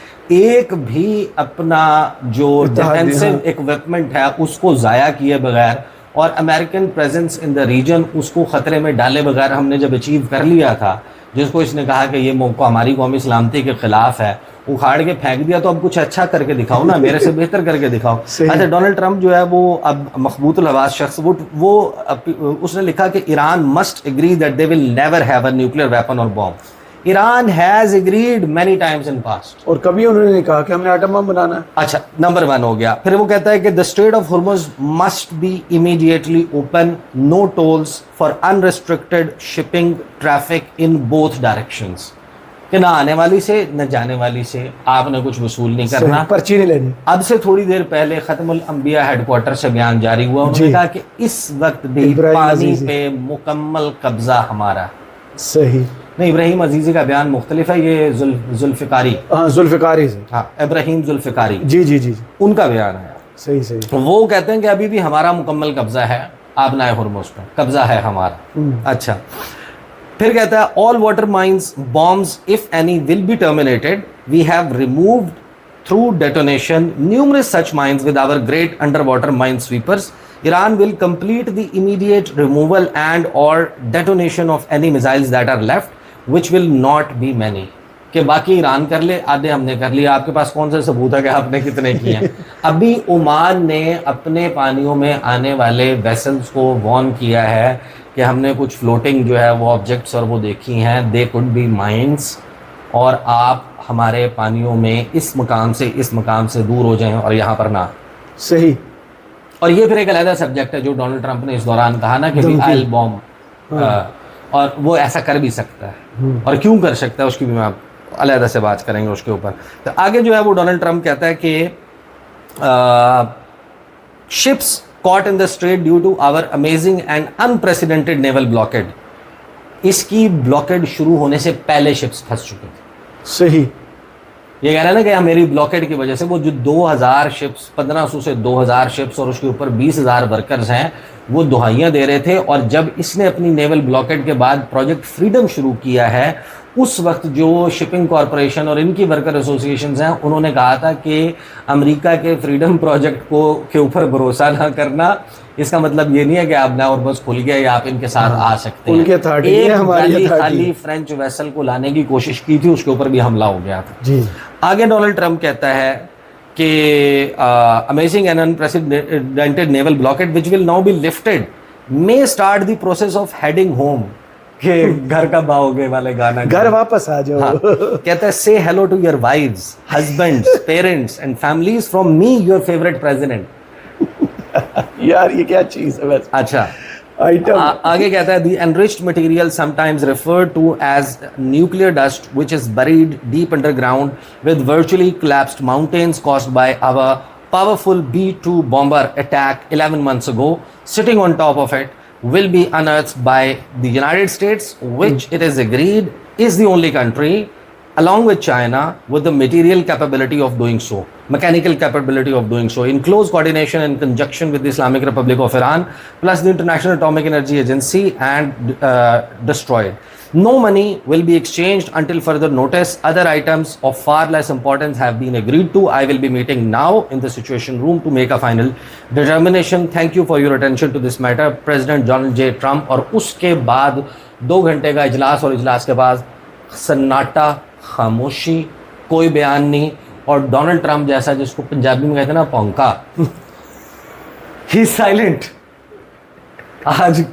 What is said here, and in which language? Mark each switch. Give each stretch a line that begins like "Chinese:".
Urdu: ایک بھی اپنا جو ڈیفینسو اکوپمنٹ ہے اس کو ضائع کیے بغیر, اور
English: American presence in the region
Urdu: اس کو خطرے میں ڈالے بغیر ہم نے جب اچیو کر لیا تھا, جس کو اس نے کہا کہ یہ موقع ہماری قومی سلامتی کے خلاف ہے, اکھاڑ کے پھینک دیا, تو اب کچھ اچھا کر کے دکھاؤ نا, میرے سے بہتر کر کے دکھاؤ. اچھا, ڈونلڈ ٹرمپ جو ہے وہ اب مخبوط الحواس شخص, وہ اس نے لکھا کہ
English: Iran must agree that they will never have a nuclear weapon or
Urdu: boom.
English: Iran has agreed many times in past,
Urdu: اور کبھی انہوں نے نہیں کہا کہ ہم نے ایٹم بم بنانا ہے. اچھا, نمبر 1 ہو گیا. پھر وہ کہتا ہے کہ
English: the Strait of Hormuz must be immediately open, no tolls for unrestricted shipping traffic in both directions.
Urdu: کہ نہ آنے والی سے نہ جانے والی سے آپ نے کچھ وصول نہیں کرنا, پرچی نہیں لینی. اب سے تھوڑی دیر پہلے ختم الانبیاء ہیڈ کوارٹر سے بیان جاری ہوا, انہوں نے کہا کہ اس وقت بھی پانی پہ مکمل قبضہ ہمارا. صحیح. نہیں ابراہیم عزیزی کا بیان مختلف ہے, یہ ذوالفقاری, ہاں ذوالفقاری سے, ہاں ابراہیم ذوالفقاری, جی جی جی, ان کا بیان ہے. صحیح صحیح. وہ کہتے ہیں کہ ابھی بھی ہمارا مکمل قبضہ ہے آبنائے ہرمز پر, قبضہ ہے ہمارا. اچھا پھر کہتا ہے
English: all water mines bombs if any will be terminated. We have removed through detonation numerous such mines with our great underwater mine sweepers. Iran will complete the immediate removal and or detonation of any missiles that are left, which will not be many.
Urdu: کہ باقی ایران کر لے, آدھے ہم نے کر لیا. آپ کے پاس کون سے ثبوت ہے کہ آپ نے کتنے کیے ہیں؟ ابھی عمان نے اپنے پانیوں میں آنے والے ویسلز کو وارن کیا ہے کہ ہم نے کچھ فلوٹنگ جو ہے وہ آبجیکٹس اور وہ دیکھی ہیں,
English: they could be mines,
Urdu: اور آپ ہمارے پانیوں میں اس مقام سے اس مقام سے دور ہو جائیں اور یہاں پر نہ. صحیح. اور یہ پھر ایک علیحدہ سبجیکٹ ہے جو ڈونلڈ ٹرمپ نے اس دوران کہا نا کہ آئل بومب, اور وہ ایسا کر بھی سکتا ہے, اور کیوں کر سکتا ہے اس کی بھی میں علیحدہ سے بات کریں گے اس کے اوپر. تو آگے جو ہے وہ ڈونلڈ ٹرمپ کہتا ہے کہ ships
English: caught in the strait due to our amazing and unprecedented naval blockade.
Urdu: اس کی بلاکیڈ شروع ہونے سے پہلے شپس پھنس چکے تھے. صحیح. یہ کہنا ہے نا کہ میری بلاکیڈ کی وجہ سے وہ جو 2000 شپس 1500 سے 2000 شپس اور اس کے اوپر 20,000 ورکرز ہیں وہ دہائیاں دے رہے تھے. اور جب اس نے اپنی نیول بلاکیڈ کے بعد پروجیکٹ فریڈم شروع کیا ہے, اس وقت جو شپنگ کارپوریشن اور ان کی ورکر ایسوسیشنز ہیں انہوں نے کہا تھا کہ امریکہ کے فریڈم پروجیکٹ کے اوپر بھروسہ نہ کرنا. اس کا مطلب یہ نہیں ہے کہ آپ نہ اور بس کھل گیا یا آپ ان کے ساتھ آ سکتے ہیں. ایک خالی فرینچ ویسل کو لانے کی کوشش کی تھی, اس کے اوپر بھی حملہ ہو گیا تھا. جی. آگے ڈونلڈ ٹرمپ کہتا ہے کہ
English: Amazing and unprecedented naval blockade which will now be lifted may start the process of heading home.
Urdu: کہ گھر کب آؤ گے والے گانا, گھر واپس آ جاؤ. کہتا ہے
English: say hello to your wives, husbands, parents and families from me, your favorite president.
Urdu: یار یہ کیا چیز ہے ویسے. اچھا آگے کہتا ہے
English: the enriched material sometimes referred to as nuclear dust which is buried deep underground with virtually collapsed mountains caused by our powerful B-2 bomber attack 11 months ago, sitting on top of it, will be unearthed by the United States, which it is agreed is the only country along with China with the material capability of doing so, mechanical capability of doing so, in close coordination and conjunction with the Islamic Republic of Iran plus the International Atomic Energy Agency, and destroyed. No money will be exchanged until further notice. Other items of far less importance have been agreed to. I will be meeting now in the Situation Room to make a final determination. Thank you for your attention to this matter. President Donald J. Trump.
Urdu: اور اس کے بعد 2 گھنٹے کا اجلاس, اور اجلاس کے بعد سناٹا, خاموشی, کوئی بیان نہیں. اور ڈونلڈ ٹرمپ جیسا جس کو پنجابی میں کہتے ہیں نا پونکا, ہی سائلنٹ. آج